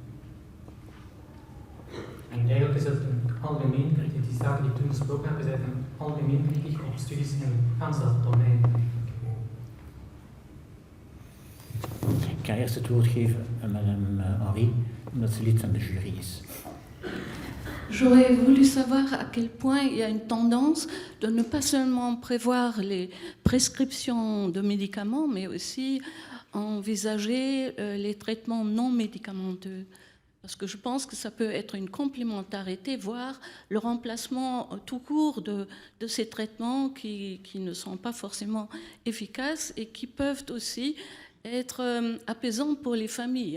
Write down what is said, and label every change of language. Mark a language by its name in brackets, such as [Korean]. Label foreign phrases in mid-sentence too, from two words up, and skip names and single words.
[Dutch] En eigenlijk is het een algemeen, die zaken die ik toen besproken heb, is eigenlijk een algemeen kritiek op studies in gans dat domein. Ik ga eerst het woord geven aan madame Henri, omdat ze lid van de jury is. [French] J'aurais voulu savoir à quel point il y a une tendance de ne pas seulement prévoir les prescriptions de médicaments, mais aussi envisager les traitements non médicamenteux. Parce que je pense que ça peut être une complémentarité, voire le remplacement tout court de ces traitements qui ne sont pas forcément efficaces et qui peuvent aussi être apaisants pour les familles.